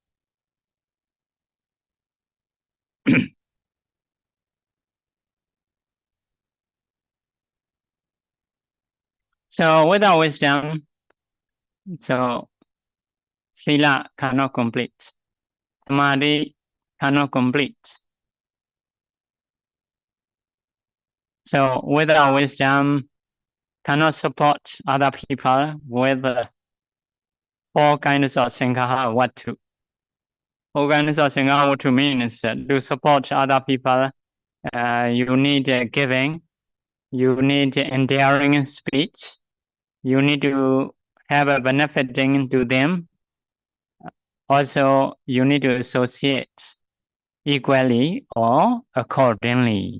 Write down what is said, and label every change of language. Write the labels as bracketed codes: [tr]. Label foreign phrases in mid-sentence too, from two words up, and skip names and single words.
[en] So without wisdom, so sila cannot complete, samadhi cannot complete. So without wisdom, cannot support other people with all kinds of [pi] sankhara vatu. [en] All kinds of [pi] sankhara vatu [en] means to support other people, you need giving, you need endearing speech, you need to have a benefiting to them. Also, you need to associate equally or accordingly.